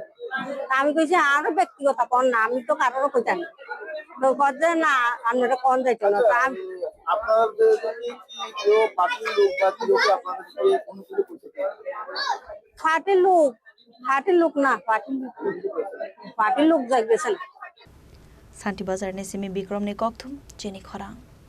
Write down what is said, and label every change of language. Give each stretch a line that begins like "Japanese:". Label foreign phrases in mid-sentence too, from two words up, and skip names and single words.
Bangla: আমি কইছি আরো ব্যক্তিগত কন না, আমি তো কারোর কইতা না, তো ওদের না আপনারা কন যাইতো না। ফাটি লোক না, পার্টির লোক যাই গেছে না।
Kok Borok: Santi Bazar ni simi Bikram ni kokthum Jenny Khorang